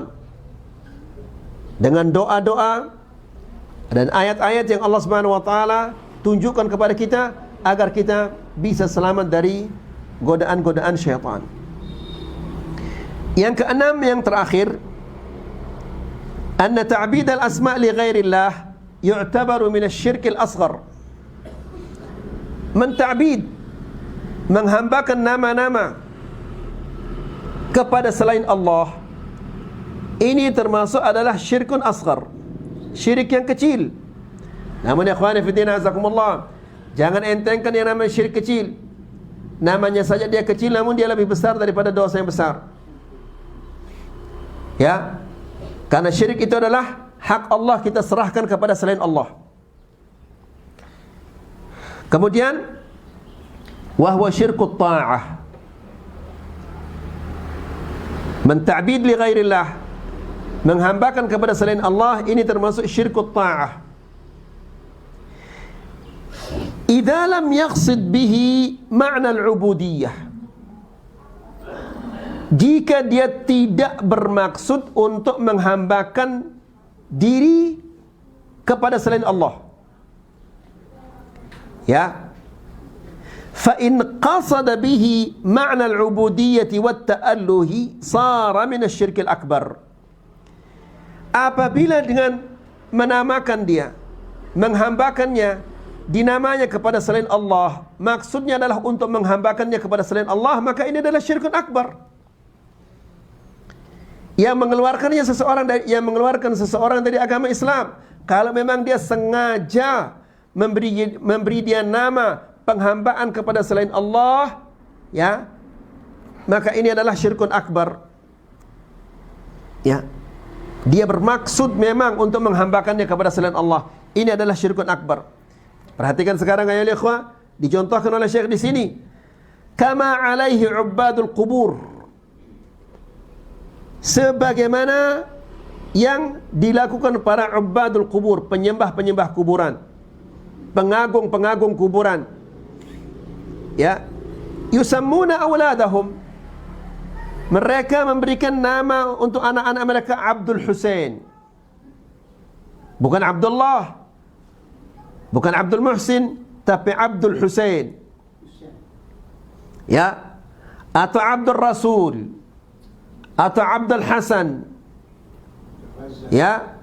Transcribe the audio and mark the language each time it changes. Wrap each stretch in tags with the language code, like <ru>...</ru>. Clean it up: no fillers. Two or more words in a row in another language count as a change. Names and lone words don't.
<id>Dengan doa-doa dan ayat-ayat yang Allah</id> <ar>سبحانه وتعالى</ar> <id>tunjukkan kepada kita agar kita bisa selamat dari godaan-godaan syaitan. Yang keenam, yang terakhir,</id> <ar>أن تعبيد الأسماء لغير الله يعتبر من الشرك الأصغر.</ar> <id>Menta'bid, menghambakan nama-nama kepada selain Allah, ini termasuk adalah</id> <ar>شرك أصغر,</ar> <id>syirik yang kecil. Namun</id> <ar>يا إخواني في دين أعزكم الله,</ar> <id>jangan entengkan yang namanya syirik kecil. Namanya saja dia kecil, namun dia lebih besar daripada dosa yang besar. Ya, Karena syirik itu adalah hak Allah kita serahkan kepada selain Allah. Kemudian</id> <ar>وهو شرك الطاعة,</ar> <id>menta'bid</id> <ar>لغير الله,</ar> <id>menghambakan kepada selain Allah, ini termasuk</id> <ar>شرك الطاعة. إذا لم يقصد به معنى العبودية,</ar> <id>jika dia tidak bermaksud untuk menghambakan diri kepada selain Allah, ya,</id> <ar>فإن قصد به معنى العبودية والتأله صار من الشرك الأكبر.</ar> <id>Apabila dengan menamakan dia, menghambakannya, dinamanya kepada selain Allah, maksudnya adalah untuk menghambakannya kepada selain Allah, maka ini adalah</id> <ar>شرك أكبر,</ar> <id>yang mengeluarkan seseorang dari agama Islam. Kalau memang dia sengaja memberi dia nama penghambaan kepada selain Allah, ya, maka ini adalah</id> <ar>شرك أكبر.</ar> <id>Ya, dia bermaksud memang untuk menghambakannya kepada selain Allah, ini adalah</id> <ar>شرك أكبر.</ar> <id>Perhatikan sekarang ayol ikhwah, dicontohkan oleh Syekh di sini,</id> <ar>كما عليه عباد القبور,</ar> <id>sebagaimana yang dilakukan para</id> <ar>عباد القبور,</ar> <id>penyembah-penyembah kuburan, pengagung-pengagung kuburan, ya,</id> <ar>يسمون أولادهم,</ar> <id>mereka memberikan nama untuk anak-anak mereka Abdul Husain, bukan Abdullah, bukan Abdul Muhsin, tapi Abdul Husain, ya, atau Abdul Rasul, atau Abdul Hasan, ya.</id>